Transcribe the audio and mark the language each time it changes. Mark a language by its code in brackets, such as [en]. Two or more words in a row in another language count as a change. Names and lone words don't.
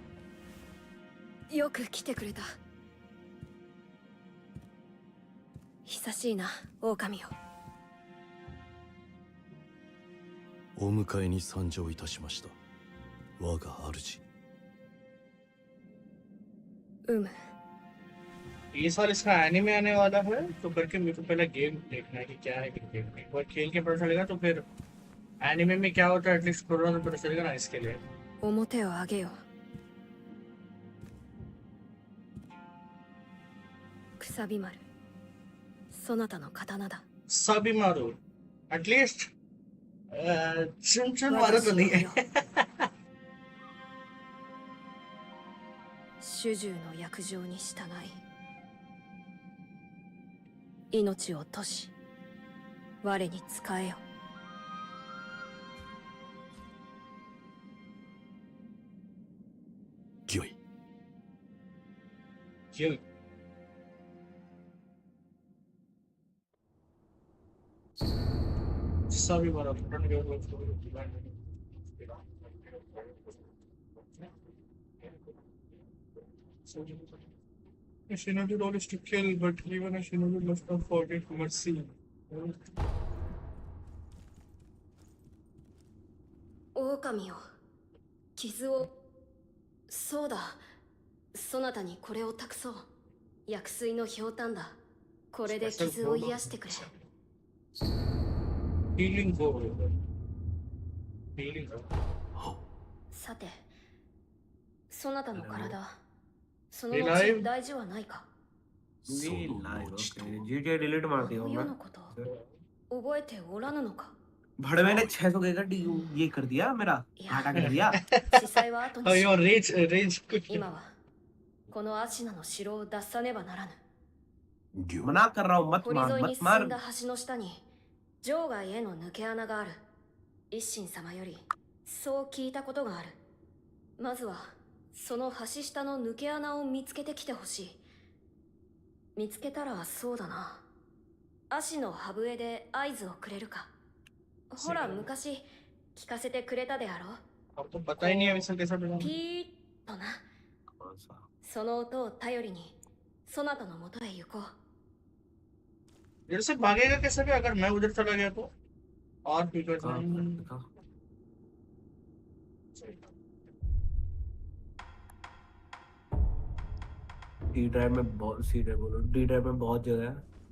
[ja] よく来てくれた。久久しいな、狼よ。お迎えに参上いたしました。我が主。 [hi] ये साल इसका एनिमे आने वाला है तो करके मेरे को पहले गेम देखना है कि क्या है गेम में। एक बार खेल के पता चलेगा तो फिर एनिमे में क्या होता है एटलीस्ट थोड़ा तो पता चलेगा ना इसके लिए। [ja] 表を上げよ。くさび丸、そなたの刀だ。 [hi] सभी मारो एटलीस्ट चुन चुन मारो तो नहीं है। [ja] 主従の約定に従い、命を賭し、我に仕えよ。御意。 [hi] क्यों सभी मारो फ्रंट के ऊपर [en] A shinobi role is to kill, but even a shinobi must not forget mercy. [ja] 狼よ、傷を。そうだ、そなたにこれを託そう。薬水のひょうたんだ。これで傷を癒してくれ。 [en] Healing go. Healing go. [ja] さて、そなたの体、その後大事はないか。 [hi] GTA डिलीट मार दिया [ja] 世のこと覚えておらぬのか。 [hi] भाड़े मैंने 600 का ये कर दिया मेरा घाटा कर दिया [ja] 司祭は後に [en] Oh, し your rage. [ja] 今はこのアシナの城を脱さねばならぬ。 [hi] मना कर रहा हूँ मत [ja] 堀 [hi] मार [ja] 沿いに [hi] मत [ja] 進 [hi] मार [ja] んだ橋の下に場外への抜け穴がある。一心様よりそう聞いたことがある。まずはその橋下の抜け穴を見つけてきてほしい。見つけたらそうだな、足の歯笛で合図をくれるか。ほら昔聞かせてくれたであろう。 [hi] अब तो पता ही नहीं है वैसे कैसा बना। [ja] ピーッとな。その音を頼りにそなたの元へ行こう。 [hi] इधर से भागेगा कैसे भी अगर मैं उधर चला गया तो और भी कर [en] D drive [hi] में बहुत सी ड्राइव बोलो [en] D drive [hi] में बहुत जगह है